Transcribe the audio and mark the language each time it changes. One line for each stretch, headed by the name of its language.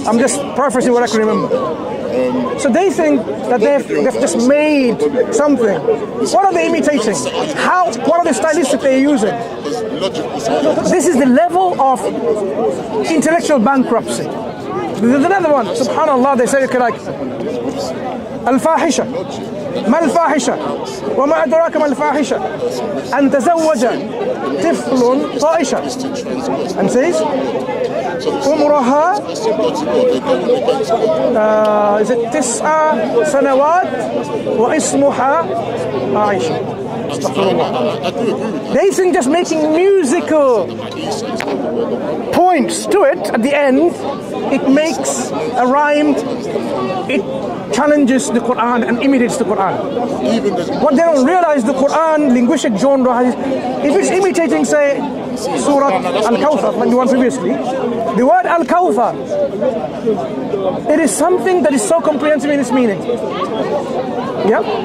English: I'm just paraphrasing what I can remember. So they think that they've just made something. What are they imitating? What are the stylistics they're using? This is the level of intellectual bankruptcy. There's another one. Subhanallah, they say, okay, like Al-Fahisha.
Arabic: ما الفاحشة وما أدراك ما الفاحشة أن تزوج طفل طائشة
English: and says
Arabic: عمرها
English: is it
Arabic: 9 سنوات واسمها عائشة.
English: They think just making musical points to it at the end, it makes a rhyme, it challenges the Qur'an and imitates the Qur'an. What they don't realize, the Qur'an linguistic genre is, if it's imitating, say, Surah Al-Kawthar, like the one previously, the word Al-Kawthar, it is something that is so comprehensive in its meaning. Yeah?